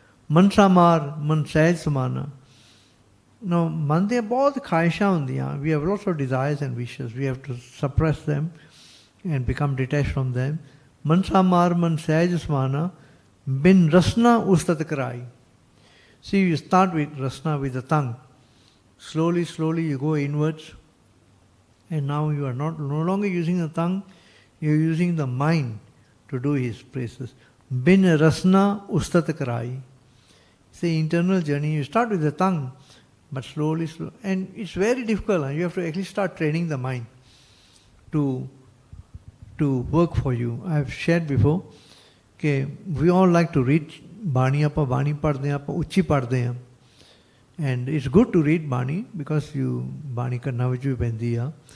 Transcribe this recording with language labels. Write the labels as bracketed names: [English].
[Punjabi] ਮਨਸਾ ਮਾਰ ਮਨ ਸਹਿਜ ਸਮਾਨਾ। ਨੋ ਮਨ ਦੀਆਂ ਬਹੁਤ ਖਾਹਿਸ਼ਾਂ ਹੁੰਦੀਆਂ। [English] We have lots of desires and wishes, we have to suppress them and become detached from them. [Punjabi] ਮਨਸਾ ਮਾਰ ਮਨ ਸਹਿਜ ਸਮਾਨਾ ਬਿਨ ਰਸਨਾ ਉਸਤਤ ਕਰਾਈ। [English] See, you start with rasna, with the tongue. Slowly, slowly you go inwards. And now you are no longer using the tongue, you are using the mind to do his praises. [Punjabi] Bin rasna ustat karai. [English] It's the internal journey. You start with the tongue, but slowly, slowly. And it's very difficult. You have to actually start training the mind to work for you. I have shared before, okay, we all like to read bani. [Punjabi] ਆਪਾਂ ਬਾਣੀ ਪੜ੍ਹਦੇ ਹਾਂ, ਆਪਾਂ ਉੱਚੀ ਪੜ੍ਹਦੇ ਹਾਂ। [English] and it's good to read bani because you [Punjabi] ਬਾਣੀ ਕੰਨਾਂ ਵਿੱਚ ਵੀ ਪੈਂਦੀ ਆ।